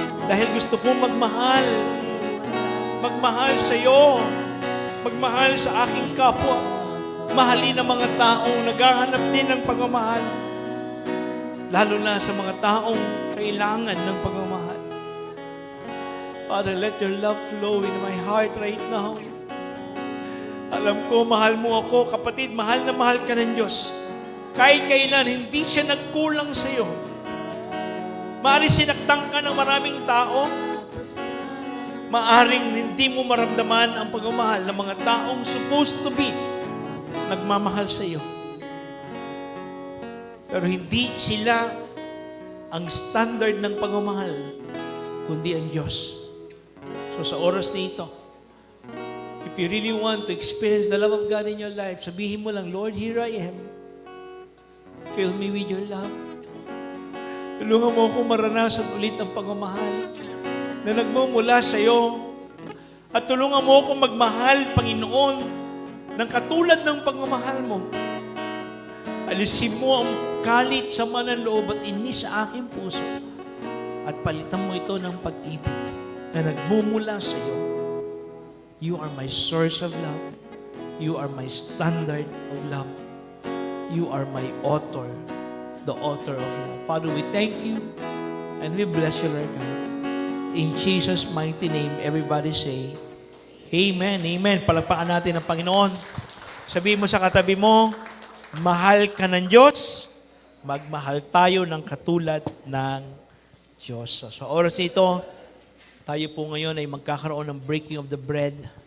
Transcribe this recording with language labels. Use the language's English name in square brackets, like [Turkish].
[Filipino] Dahil gusto ko magmahal. Magmahal sa iyo. Magmahal sa aking kapwa. Mahalin ang mga taong naghahanap din ng pagmamahal. Lalo na sa mga taong kailangan ng pagmamahal. [English] Father, let your love flow in my heart right now. [Filipino] Alam ko, mahal mo ako. Kapatid, mahal na mahal ka ng Diyos. Kahit kailan, hindi siya nagkulang sa iyo. Maaari sinaktan ka ng maraming tao. Maaring hindi mo maramdaman ang pagmamahal ng mga taong [English] supposed to be [Filipino] nagmamahal sa iyo. Pero hindi sila ang standard ng pagmamahal, kundi ang Diyos. So sa oras na ito, [English] if you really want to experience the love of God in your life, [Filipino] sabihin mo lang, [English] Lord, here I am. Fill me with your love. [Filipino] Tulungan mo akong maranasan ulit ang pagmamahal na nagmumula sa iyo. At tulungan mo akong magmahal, Panginoon, ng katulad ng pagmamahal mo. Alisin mo ang galit, sama ng loob at inis sa aking puso. At palitan mo ito ng pag-ibig na nagmumula sa iyo. [English] You are my source of love. You are my standard of love. You are my author, the author of love. Father, we thank you and we bless you, Lord God. In Jesus' mighty name, everybody say, Amen, Amen. [Filipino] Palagpakan natin ang Panginoon. Sabihin mo sa katabi mo, mahal ka ng Diyos, magmahal tayo ng katulad ng Diyos. So, sa oras nito, tayo po ngayon ay magkakaroon ng [English] breaking of the bread.